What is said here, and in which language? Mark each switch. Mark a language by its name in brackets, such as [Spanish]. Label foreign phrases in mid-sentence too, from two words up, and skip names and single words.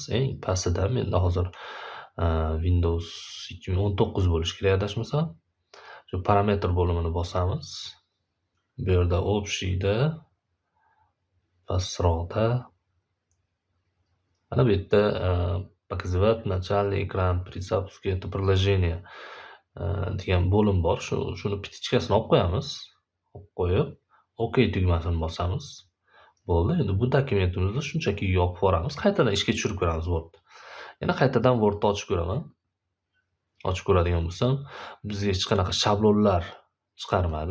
[Uzbek] Eng pastida menda hozir Windows 2019 bo'lishi kerak adashmasam. Shu parametr bo'limini bosamiz. Bu yerda общийda pastroqda mana bu yerda [Russian] показывать начальный экран при запуске это приложение [Uzbek] degan bo'lim bor. Shuni pitichkasini olib qo'yamiz. Olib qo'yib, OK tugmasini bosamiz. Bo'ldi. Endi bu dokumentimizni shunchaki yopib yuboramiz. Qaytadan ishga tushirib ko'ramiz Word. Yana qaytadan Wordni ochib ko'raman. Ochib ko'radigan bo'lsam, bizga hech qanaqa shablonlar chiqarmadi.